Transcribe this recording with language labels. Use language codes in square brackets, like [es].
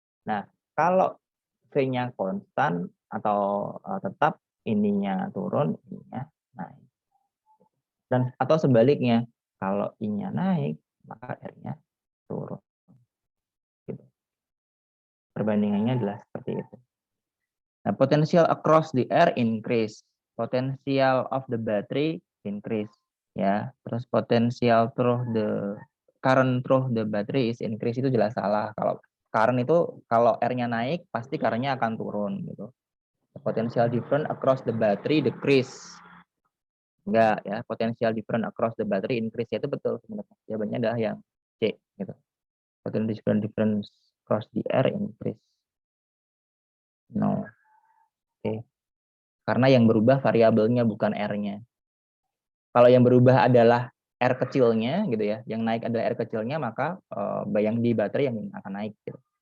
[id] Nah, kalau V-nya konstan atau tetap, ininya turun, ininya naik. Dan atau sebaliknya, kalau I-nya naik, maka R-nya turun. Gitu. Perbandingannya adalah seperti itu. [en] Nah, potential across the air increase, potential of the battery increase, ya. Terus potential current through the battery is increase, [id] itu jelas salah. Kalau current itu kalau R-nya naik, pasti current-nya akan turun gitu. [en] Potential different across the battery decrease. [id] Enggak ya, [en] potential different across the battery increase, [id] itu betul sebenarnya. Jawabannya adalah yang C gitu. [en] Potential difference across the air increase. No. Oke. [id] Karena yang berubah variabelnya bukan R-nya. Kalau yang berubah adalah R kecilnya gitu ya, yang naik adalah R kecilnya, maka yang di baterai yang akan naik gitu.